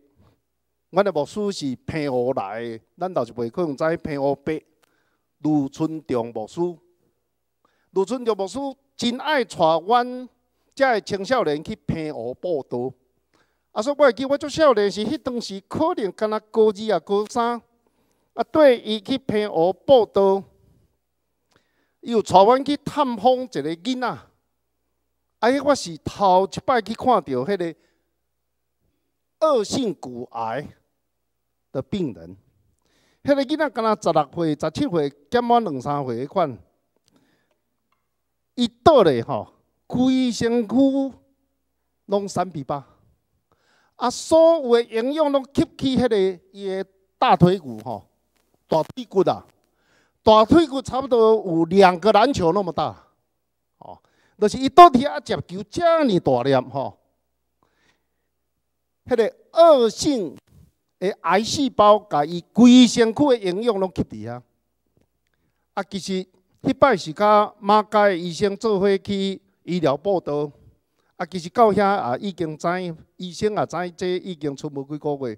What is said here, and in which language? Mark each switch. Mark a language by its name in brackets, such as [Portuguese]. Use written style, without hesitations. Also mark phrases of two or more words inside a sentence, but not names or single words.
[Min Nan Chinese] 阮的牧师是平湖来的，咱倒是袂可能知平湖北卢春忠牧师。卢春忠牧师真爱带阮遮的青少年去平湖报道。所以我会记，我足少年时，迄当时可能敢若高2啊、高3。对伊去平湖报道，伊有带阮去探访一个囡仔。迄我是头一摆去看到迄个恶性骨癌的病人。迄个囡仔敢若16岁、17岁，减满2、3岁迄款。伊倒咧吼，规身躯拢3比8，所有的营养拢吸去迄个伊的大腿骨吼，大腿骨啊，大腿骨差不多有2个篮球那么大，哦，就是伊倒伫接球遮尔大粒吼，迄个恶性的癌细胞，甲伊规身躯的营养拢吸伫遐。其实迄摆是甲马街医生做伙去医疗报道，其实到遐已经知，医生也知这已经出无几个月。